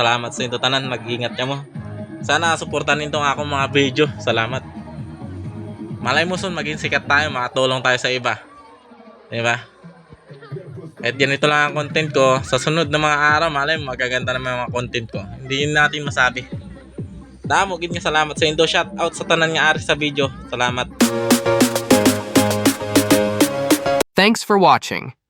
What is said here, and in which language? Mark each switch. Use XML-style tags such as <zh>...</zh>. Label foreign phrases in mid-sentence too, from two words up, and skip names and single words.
<hil>Salamat sa inyo tanan, mag-ingat niya mo. Sana suportahan nito ang akong mga video. Salamat.</hil> <tl>Malay mo son maging sikat tayo, makatulong tayo sa iba. Diba? At ganito lang ang content ko. Sa sunod na mga araw, malay mo magaganda na mga content ko. Hindi natin masabi.</tl> <hil>Damo gid nga salamat sa indo.</hil> <en>Shout out</en> <hil>sa tanan nga ari sa video. Salamat.</hil> <en>Thanks for watching.</en>